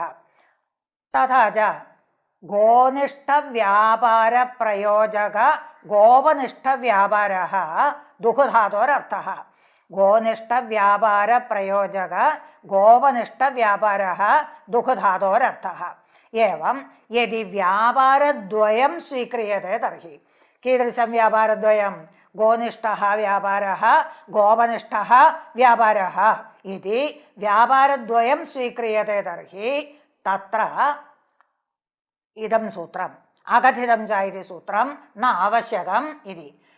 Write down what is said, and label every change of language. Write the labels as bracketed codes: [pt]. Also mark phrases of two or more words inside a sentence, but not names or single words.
[sa] തഥാ ച ഗോനിഷ്ഠവ്യാപാരപ്രയോജക ഗോപനിഷ്ഠവ്യാപാരः ദുഃഖധാതോരർത്ഥः. ഗോനിഷ്ഠവ്യാപാരപ്രയോജക ഗോപനിഷ്ഠവ്യാപാരः ദുഃഖധാതോരർത്ഥः. एवं यदि व्यापारद्वयं स्वीक्रियते तर्हि कीदृशं व्यापारद्वयं गोनिष्ठः व्यापारः गोपनिष्ठः व्यापारः इति व्यापारद्वयं स्वीक्रियते तर्हि तत्र इदं सूत्रम् अकथितं च इति सूत्रं न आवश्यकम् इति.